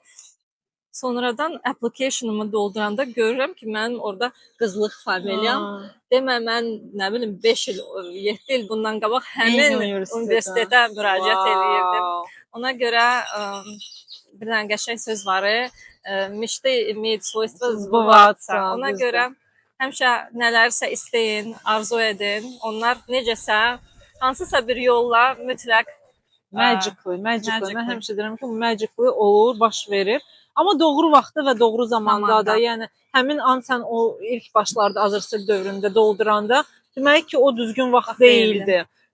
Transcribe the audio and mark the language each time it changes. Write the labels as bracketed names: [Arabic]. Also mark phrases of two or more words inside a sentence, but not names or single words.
[Azerbaijani] Sonradan application'ımı dolduranda görürəm ki, mənim orada qızlıq familiyam. Demə, mən nə bilim 5 il, 7 il bundan qabaq həmin universitetə müraciət edirdim. Ona görə bir dənə qəşəng söz var. [Russian] Mечты имеют свойство сбываться. [Azerbaijani] Ona görə həmişə nələrsə istəyin, arzu edin. Onlar necəsə, hansısa bir yolla mütləq magically. Mən həmişə deyirəm ki, bu magically olur, baş verir. Amma doğru vaxtda və doğru zamanda da, yəni həmin an sən o ilk başlarda Azərbaycan dövründə dolduranda demək ki, o düzgün vaxt deyildi.